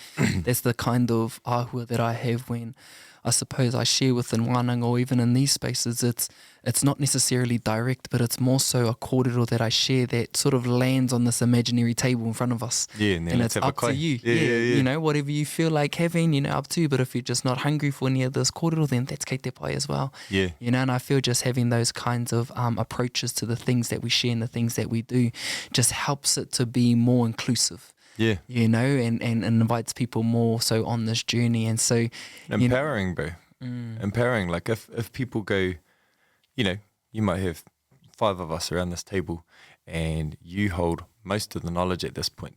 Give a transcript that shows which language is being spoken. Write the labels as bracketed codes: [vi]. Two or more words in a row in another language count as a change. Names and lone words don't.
[en] That's the kind of ahua that I have when I suppose I share within wananga, or even in these spaces. It's not necessarily direct, but it's more so a kōrero that I share that sort of lands on this imaginary table in front of us. Yeah, and it's up to you. Yeah. Whatever you feel like having, up to you. But if you're just not hungry for any of this kōrero, then that's [mi] kei te pai [en] as well. Yeah. And I feel just having those kinds of approaches to the things that we share and the things that we do just helps it to be more inclusive. Yeah. And invites people more so on this journey. And so empowering, bro. Empowering. Like if people go, you might have 5 of us around this table and you hold most of the knowledge at this point.